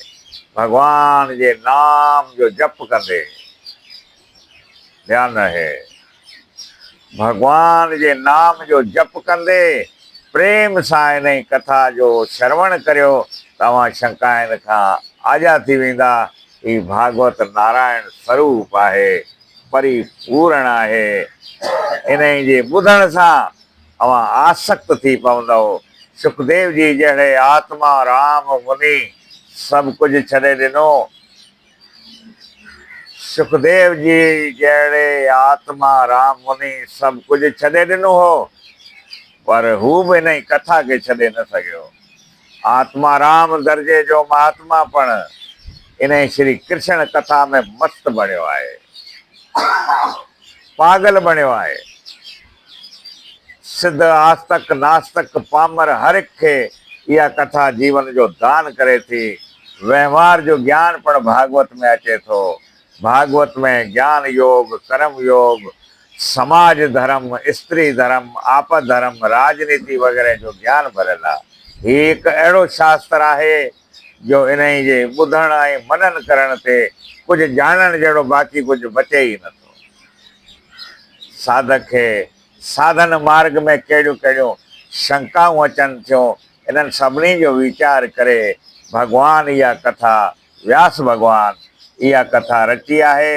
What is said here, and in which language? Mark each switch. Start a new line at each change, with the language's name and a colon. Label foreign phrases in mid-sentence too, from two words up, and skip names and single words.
Sindhi: भॻवान जे नाम जो जप कंदे, ध्यानु रहे, भॻवान जे नाम जो जप कंदे प्रेम सां इन ई कथा जो श्रवण करियो तव्हां शंकाइनि खां आजा थी वेंदा। ही भागवत नारायण स्वरूप आहे, परिपूर्ण आहे। इन जे ॿुधण सां अवां आसक्त थी पवंदव। सुखदेव जी जहिड़े आत्मा राम मुनि सभु कुझु छॾे ॾिनो। सुखदेव जी जहिड़े आत्मा राम मुनि सभु कुझु छॾे ॾिनो हो, पर हू बि इन ई कथा खे छॾे न सघियो। आत्मा राम दर्जे जो महात्मा पण इन श्री कृष्ण कथा में मस्त बणियो आहे, पागल बणियो आहे। सिद्ध आस्तक नास्तक पामर हर एक खे इहा कथा जीवन जो दान करे थी। व्यवहार जो ज्ञान पण भागवत में अचे थो। भागवत में ज्ञान योग, कर्म योग, समाज धर्म, स्त्री धर्म, आपद धर्म, राजनीति वग़ैरह जो ज्ञान भरियल आहे। हीउ हिकु अहिड़ो शास्त्र आहे जो इन जे ॿुधण ऐं मनन करण ते कुझु ॼाणण जहिड़ो बाक़ी कुझु बचे ई नथो। साधक खे साधन मार्ग में कहिड़ियूं कहिड़ियूं शंकाऊं अचनि थियूं, इन्हनि सभिनी जो वीचार करे भॻवान इहा कथा, व्यास भॻवान इहा कथा रची आहे।